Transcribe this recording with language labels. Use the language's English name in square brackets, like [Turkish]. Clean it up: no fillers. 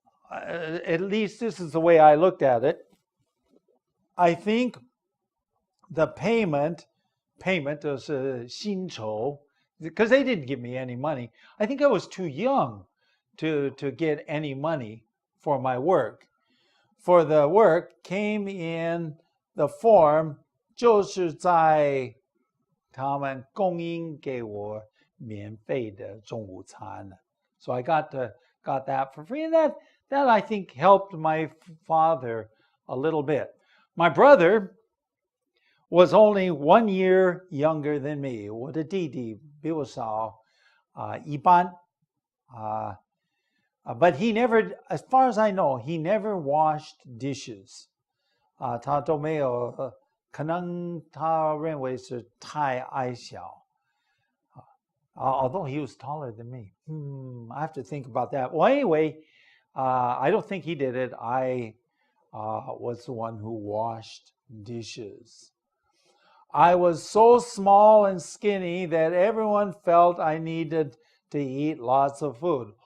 [English] at least this is the way I looked at it. I think the payment is 薪酬, because they didn't give me any money. I think I was too young to get any money for my work. [Chinese] For the work came in the form 就是在他们供应给我免费的中午餐. [English] So I got that for free, and that I think helped my father a little bit. My brother was only 1 year younger than me. [Chinese] 我的弟弟比我小一半. [English] But he never, as far as I know, he never washed dishes. [Chinese] 他都没有可能他认为是太矮小. [English] Although he was taller than me. I have to think about that. Well, anyway, I don't think he did it. I was the one who washed dishes. I was so small and skinny that everyone felt I needed to eat lots of food.